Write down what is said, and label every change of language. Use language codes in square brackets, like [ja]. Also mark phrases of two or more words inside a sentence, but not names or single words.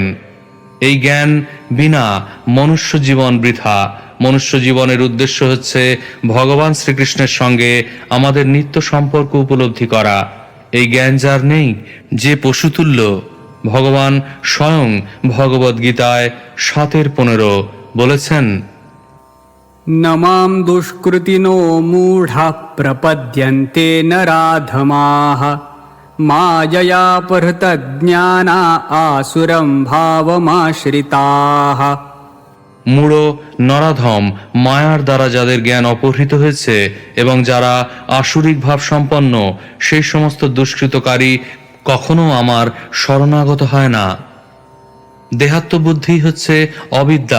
[bn] এই জ্ঞান বিনা মনুষ্য জীবন বৃথা। মনুষ্য জীবনের উদ্দেশ্য হচ্ছে ভগবান শ্রীকৃষ্ণের সঙ্গে আমাদের নিত্য সম্পর্ক উপলব্ধি করা। এই জ্ঞান যার নেই, যে পশুতুল্য। ভগবান স্বয়ং ভগবদ্গীতায় 7:15 বলেছেন, [sa] नमां दुष्कृतिनो मूढाः प्रपद्यन्ते नराधमाः माययापहृतज्ञाना आसुरं भावमाश्रिताः। [bn] মূঢ় নরাধম মায়ার দ্বারা যাদের জ্ঞান অপহৃত হয়েছে এবং যারা আসুরিক ভাব সম্পন্ন, সেই সমস্ত দুষ্কৃতকারী কখনো আমার শরণাগত হয় না। দেহাত্মবুদ্ধি হচ্ছে অবিদ্যা।